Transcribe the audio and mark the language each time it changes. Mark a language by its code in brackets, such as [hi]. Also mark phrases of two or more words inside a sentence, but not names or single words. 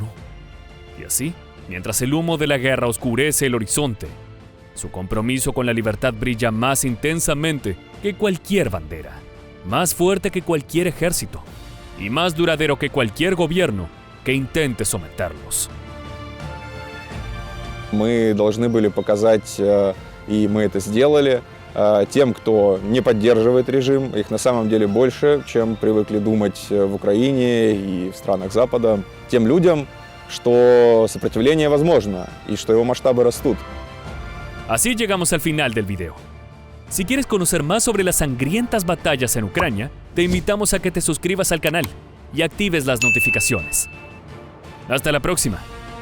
[es] Y así, mientras el humo de la guerra oscurece el horizonte, su compromiso con la libertad brilla más intensamente que cualquier bandera, más fuerte que cualquier ejército y más duradero que cualquier gobierno que intente someterlos. [ru] Мы должны были показать, и мы это сделали, тем, кто не поддерживает режим, их на самом деле больше, чем привыкли думать в Украине и в странах Запада, тем людям, что сопротивление возможно и что его масштабы растут. [es] Así llegamos al final del video. Si quieres conocer más sobre las sangrientas batallas en Ucrania, te invitamos a que te suscribas al canal y actives las notificaciones. Hasta la próxima.